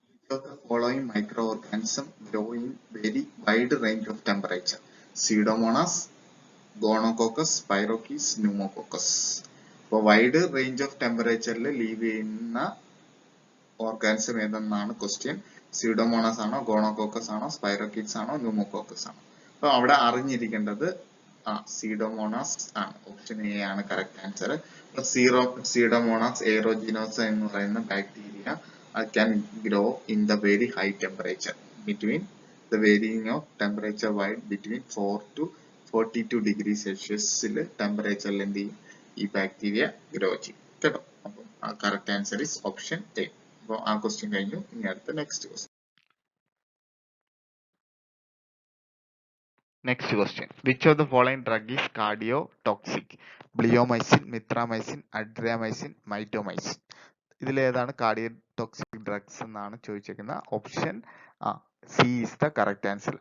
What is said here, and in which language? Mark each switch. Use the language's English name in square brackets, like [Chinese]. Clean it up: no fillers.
[English] Of the following microorganisms grow in very wide range of temperature: Pseudomonas, Gonococcus, Spirochetes, Pneumococcus. [Malayalam] അപ്പോൾ wide range of ടെമ്പറേച്ചറിൽ leave ചെയ്യുന്ന organism ഏതെന്നാണ് question. Pseudomonas ആണോ, ഗോണോകോക്കസ് ആണോ, സ്പൈറോക്കീറ്റ്സ് ആണോ, pneumococcus ആണോ? അപ്പോൾ അവിടെ അറിഞ്ഞിരിക്കേണ്ടത് സ്യൂഡോമോണാസ് ആണ്. ഓപ്ഷൻ എ ആണ് കറക്റ്റ് ആൻസർ. [English] Pseudomonas aeruginosa [Malayalam] എന്ന് പറയുന്ന bacteria [English] can grow in the very high temperature between the varying of temperature wide between 4 to 42 degrees Celsius [Malayalam] ടെമ്പറേച്ചറിൽ എന്ത് ചെയ്യും? ഈ ബാക്ടീരിയ ഗ്രോ ചെയ്യും കേട്ടോ. അപ്പം correct answer is option A. അപ്പോൾ ആ ക്വസ്റ്റ്യൻ കഴിഞ്ഞു. ഇനി അടുത്ത next question. [English] Next question. Which of the following drug is cardiotoxic? Bleomycin, mithramycin, adriamycin, mitomycin. [Malayalam] ഇതിലേതാണ് കാർഡിയോടോക്സിക് ഡ്രഗ്സ് എന്നാണ് ചോദിച്ചിരിക്കുന്നത്. [English] Option C is the correct answer.